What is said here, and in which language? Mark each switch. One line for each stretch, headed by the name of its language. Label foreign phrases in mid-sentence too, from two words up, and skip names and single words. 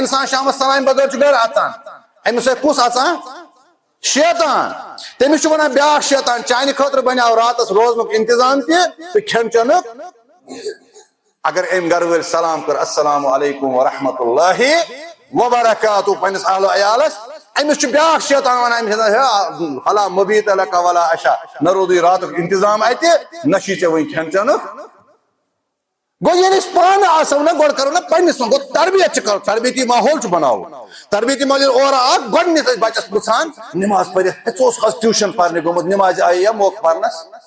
Kashmiri: انسان شامس سلام بغیر گھر اژان امس سۭتۍ کُس اژان شیطان تٔمِس چھُ ونان بیاکھ شیطان چانہِ خٲطرٕ بنیو راتس روزنُک انتظام تہِ تہٕ کھٮ۪ن چٮ۪نُک اگر أمۍ گھر وٲلۍ سلام کٔر
Arabic: السلام علیکم ورحمۃ اللہ وبرکاتہ
Kashmiri: پننس اہل و عیالس امس بیاکھ شیطان ونان
Arabic: فلا مبیت لک ولا عشاء
Kashmiri: نہ روزی راتُک انتظام اتہِ نہ چھی ژےٚ وۄنۍ کھٮ۪ن چٮ۪نُک گو ییٚلہِ أسۍ پانہٕ آسو نا گۄڈٕ کرو نا پننس گوٚو تربیت چھِ کرُن تربیتی ماحول چھُ بناوُن تربیتی ماحول ییٚلہِ اورٕ اکھ گۄڈٕنیتھ أسۍ بچس پرژھان نماز پٔرِتھ ژٕ اوسُکھ آز ٹیوٗشن پرنہِ گوٚمُت نمازِ آیا موقعہٕ پرنس